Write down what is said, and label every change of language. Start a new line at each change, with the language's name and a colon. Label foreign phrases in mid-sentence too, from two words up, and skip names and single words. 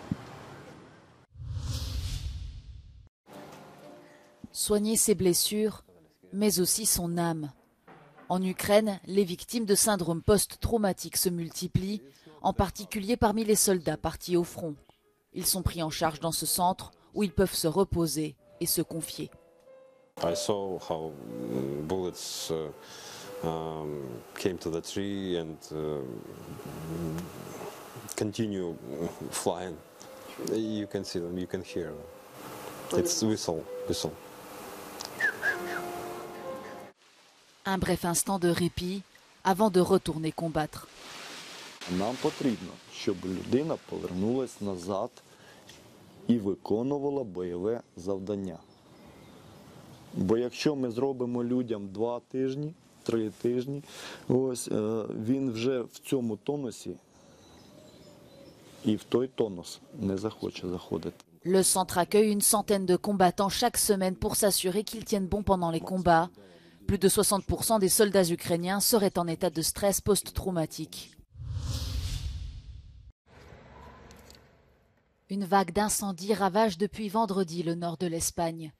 French: Soigner ses blessures, mais aussi son âme. En Ukraine, les victimes de syndrome post-traumatique se multiplient, en particulier parmi les soldats partis au front. Ils sont pris en charge dans ce centre où ils peuvent se reposer et se confier.
English: I saw how bullets came to the tree and continue flying. You can see them, you can hear them. It's whistle.
French: Un bref instant de répit avant de retourner combattre.
Ukrainian: Нам потрібно, щоб людина повернулась назад і виконувала бойове завдання. Бо якщо ми зробимо людям 2 тижні, 3 тижні, ось він вже в цьому тонусі і в той тонус не захоче заходити.
French: Le centre accueille une centaine de combattants chaque semaine pour s'assurer qu'ils tiennent bon pendant les combats. Plus de 60% des soldats ukrainiens seraient en état de stress post-traumatique. Une vague d'incendies ravage depuis vendredi le nord de l'Espagne.